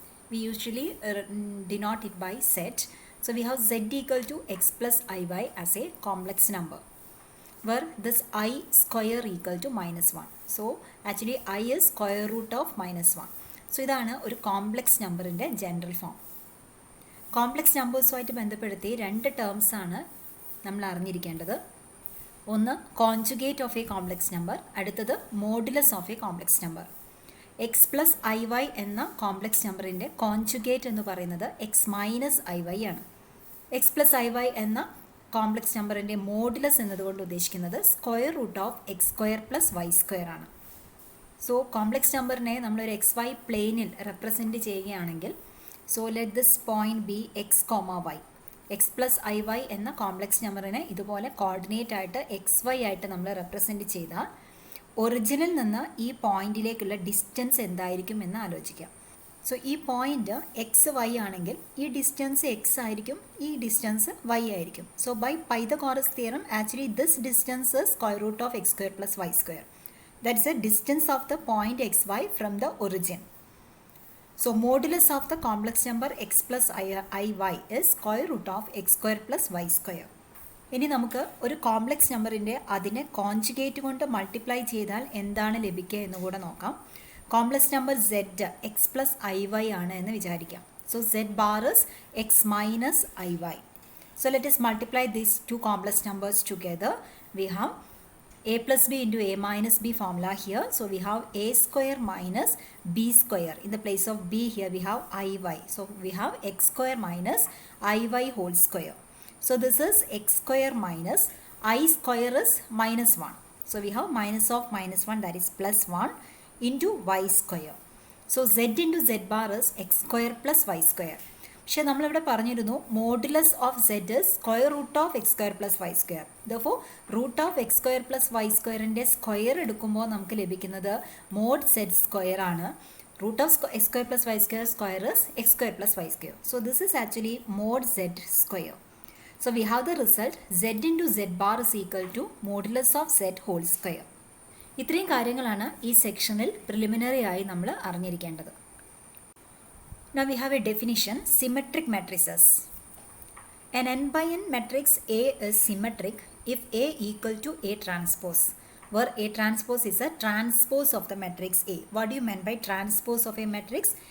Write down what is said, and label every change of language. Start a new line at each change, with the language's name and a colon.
English: We usually denote it by z. So we have z equal to x plus iy as a complex number, where this I square equal to minus 1. So actually I is square root of minus 1.
Malayalam: So ഇതാണ് ഒരു complex നമ്പറിൻ്റെ general form. Complex നമ്പേഴ്സുമായിട്ട് ബന്ധപ്പെടുത്തി രണ്ട് terms ആണ് നമ്മൾ അറിഞ്ഞിരിക്കേണ്ടത്. ഒന്ന് conjugate of A complex number, അടുത്തത് modulus of A complex number. X plus I Y എന്ന കോംപ്ലക്സ് നമ്പറിൻ്റെ കോൺജുഗേറ്റ് എന്ന് പറയുന്നത് എക്സ് മൈനസ് ഐ വൈ ആണ്. എക്സ് പ്ലസ് ഐ വൈ എന്ന കോംപ്ലക്സ് നമ്പറിൻ്റെ മോഡുലസ് എന്നതുകൊണ്ട് ഉദ്ദേശിക്കുന്നത് square root of X square plus Y square ആണ്. സോ കോംപ്ലക്സ് നമ്പറിനെ നമ്മളൊരു എക്സ് വൈ പ്ലെയിനിൽ റെപ്രസെൻറ്റ് ചെയ്യുകയാണെങ്കിൽ,
English: So let this point b x comma y.
Malayalam: X plus I Y എന്ന കോംപ്ലക്സ് നമ്പറിനെ ഇതുപോലെ കോർഡിനേറ്റ് ആയിട്ട് എക്സ് വൈ ആയിട്ട് നമ്മൾ റെപ്രസെൻറ്റ് ചെയ്താൽ ഒറിജിനിൽ നിന്ന് ഈ പോയിന്റിലേക്കുള്ള ഡിസ്റ്റൻസ് എന്തായിരിക്കും എന്ന് ആലോചിക്കാം. സോ ഈ പോയിന്റ് എക്സ് വൈ ആണെങ്കിൽ ഈ ഡിസ്റ്റൻസ് എക്സ് ആയിരിക്കും, ഈ ഡിസ്റ്റൻസ് വൈ ആയിരിക്കും.
English: So by Pythagoras theorem actually this distance is square root of x square plus y square. That is the distance of the point xy from the origin. So modulus of the complex number x plus iy is square root of x square plus y square.
Malayalam: ഇനി നമുക്ക് ഒരു complex നമ്പറിൻ്റെ അതിനെ conjugate കൊണ്ട് multiply ചെയ്താൽ എന്താണ് ലഭിക്കുക എന്ന് കൂടെ നോക്കാം. Complex number z X plus I Y ആണ് എന്ന് വിചാരിക്കാം.
English: So z bar is x minus i y. So let us multiply these two complex numbers together. We have a plus b into a minus b formula here. So we have a square minus b square. In the place of b here we have iy. So we have x square minus iy whole square. So this is x square minus I square is minus 1. So we have minus of minus 1, that is plus 1 into y square. So z into z bar is x square plus y square.
Malayalam: പക്ഷേ നമ്മളിവിടെ പറഞ്ഞിരുന്നു modulus of Z square root of X square plus Y square. ദോർഫോർ root of X square plus Y സ്ക്വയറിൻ്റെ square എടുക്കുമ്പോൾ നമുക്ക് ലഭിക്കുന്നത് mode Z square ആണ്.
English: Root of x square plus y square square is x square plus y square. So this is actually mod z square. So we have the result z into z bar is equal to modulus of z whole square.
Malayalam: ഇത്രയും കാര്യങ്ങളാണ് ഈ സെക്ഷനിൽ preliminary ആയി നമ്മൾ അറിഞ്ഞിരിക്കേണ്ടത്.
English: Now we have a definition: symmetric matrices. An n by n matrix A is symmetric if A equal to A transpose, where A transpose is a transpose of the matrix A. What do you mean by transpose of a matrix?